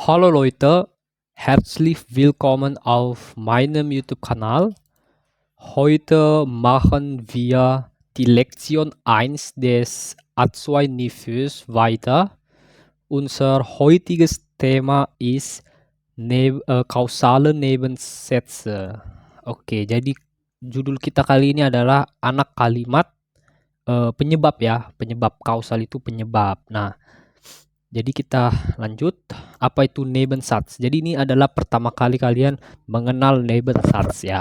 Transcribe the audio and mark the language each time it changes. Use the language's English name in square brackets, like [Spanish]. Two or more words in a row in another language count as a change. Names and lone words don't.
[German] Hallo Leute, herzlich willkommen auf meinem YouTube-Kanal. Heute machen wir die Lektion 1 des A2-Niveaus weiter. Unser heutiges Thema ist kausale Nebensätze. [Indonesian] Oke, jadi judul kita kali ini adalah anak kalimat penyebab ya, penyebab kausal itu penyebab. Nah, jadi kita lanjut, apa itu Nebensatz? Jadi ini adalah pertama kali kalian mengenal Nebensatz ya.